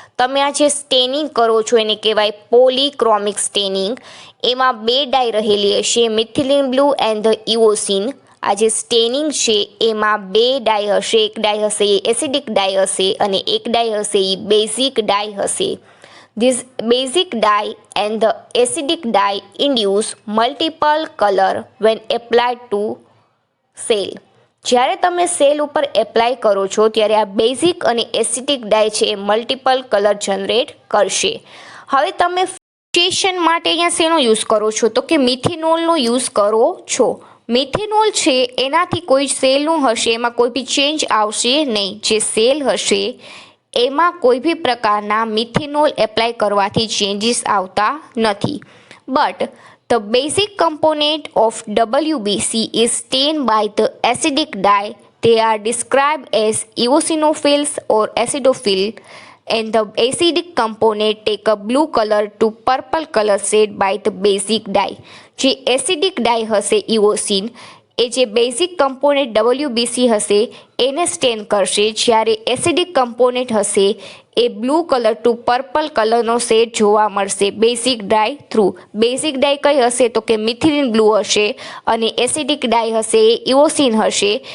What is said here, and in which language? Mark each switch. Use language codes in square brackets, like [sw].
[gu] તમે આ જે સ્ટેનિંગ કરો છો એને કહેવાય પોલીક્રોમિક સ્ટેનિંગ. એમાં બે ડાય રહેલી હશે, મિથિલિન બ્લુ એન્ડ ધ ઇઓસીન. આ જે સ્ટેનિંગ છે એમાં બે ડાય હશે, એક ડાય હશે એ એસિડિક ડાય હશે અને એક ડાય હશે એ બેઝિક ડાય હશે. [en] This basic dye and the acidic dye induce multiple color when applied to cell. [gu] જ્યારે તમે સેલ ઉપર એપ્લાય કરો છો ત્યારે આ બેઝિક અને એસિડિક ડાય છે એ મલ્ટિપલ કલર જનરેટ કરશે. હવે તમે ફિક્સેશન માટે અહીંયા શેનો યુઝ કરો છો તો કે મિથેનોલનો યુઝ કરો છો. મિથેનોલ છે એનાથી કોઈ સેલનું હશે એમાં કોઈ બી ચેન્જ આવશે નહીં. જે સેલ હશે એમાં કોઈ બી પ્રકારના મિથેનોલ એપ્લાય કરવાથી ચેન્જીસ આવતા નથી. [en] But the basic component of WBC is stain by the acidic dye. They are described as eosinophils or acidophile and the acidic component take a blue color to purple color shade by the basic dye. [gu] જે acidic ડાય હશે ઇઓસિન એ જે basic component WBC હશે એને stain કરશે, જ્યારે acidic component હશે એ blue colour two purple કલરનો shade જોવા મળશે બેઝિક ડાય થ્રુ. બેઝિક ડાય કઈ હશે તો કે મિથિલિન બ્લુ હશે અને એસિડિક ડાય હશે એ ઇઓસિન હશે.